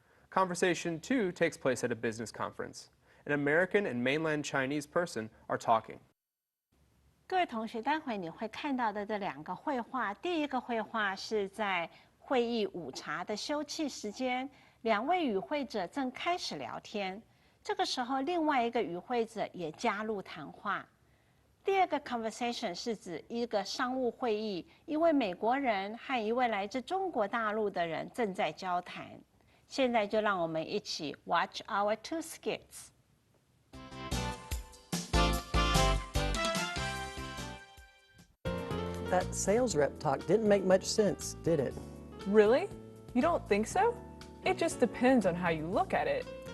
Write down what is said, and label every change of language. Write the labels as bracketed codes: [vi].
[en] Conversation 2 takes place at a business conference. An American and mainland Chinese person are talking. [zh] 各位同学，待会你会看到的这两个绘画，第一个绘画是在会议午茶的休憩时间，两位与会者正开始聊天，这个时候另外一个与会者也加入谈话。第二个 conversation 是指一个商务会议，一位美国人和一位来自中国大陆的人正在交谈。现在就让我们一起 [en] watch our two skits. That sales rep talk didn't make much sense, did it? Really? You don't think so? It just depends on how you look at it.